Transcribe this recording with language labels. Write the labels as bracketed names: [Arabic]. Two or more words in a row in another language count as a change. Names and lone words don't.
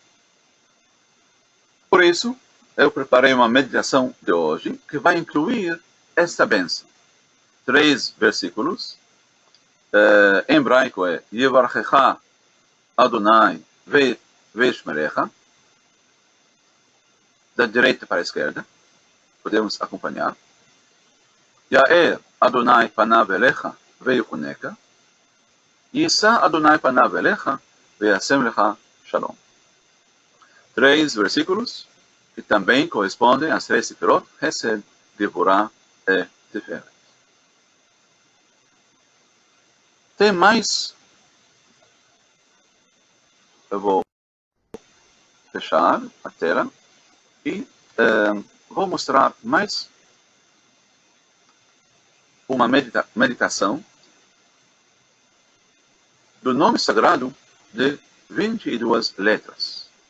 [Portuguese] Por isso, eu preparei uma meditação de hoje que vai incluir esta bênção. 3 versículos. Em hebraico é [Hebrew] יברכך אדני וישמרך. [Portuguese] Da direita para a esquerda. Podemos acompanhar. [Hebrew] יאר אדני פניו אליך ויחנך. ישא אדני פניו אליך וישם לך שלום. [Portuguese] 3 versículos que também correspondem às 3 sefirot, Hesed, Gevurah e Tiferet. Tem mais. Eu vou fechar a tela e vou mostrar mais uma meditação do nome sagrado de 22 letras.